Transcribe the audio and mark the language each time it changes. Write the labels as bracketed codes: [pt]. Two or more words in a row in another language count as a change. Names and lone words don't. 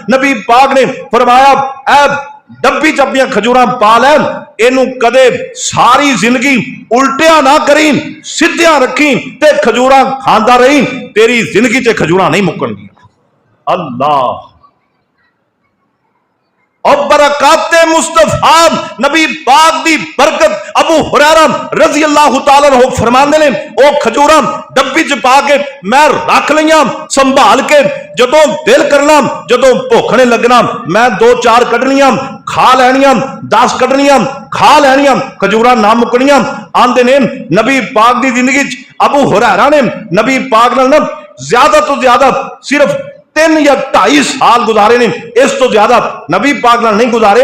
[pa] نبی پاک نے فرمایا، اے ڈبی چ اپنی کھجوراں پا لے، انوں کدے ساری زندگی الٹیا نا کری، سدھیا رکھی تے کھجوراں کھاندا رہی، تیری زندگی چ کھجوراں نہیں مکنگیاں. اللہ اور برکاتِ مصطفیٰ نبی پاک دی برکت. ابو ہریرہ [ar] رضي الله تعالى عنه [pa] فرماندے نے، او کھجوراں ڈبی چ پا کے میں رکھ لیاں سنبھال کے، جدوں دل کرنا، جدوں بھکھ نے لگنا، میں 2-4 کڈھنیاں کھا لینیاں، 10 کڈھنیاں کھا لینیاں، کھجوراں نا مکنیاں. آندے نے نبی پاک دی زندگی چ ابو ہریرہ نے نبی پاک نال نا زیادہ تو زیادہ صرف 3 یا 2.5 سال گزارے نے، اس توں زیادہ نبی پاک نال نہیں گزارے.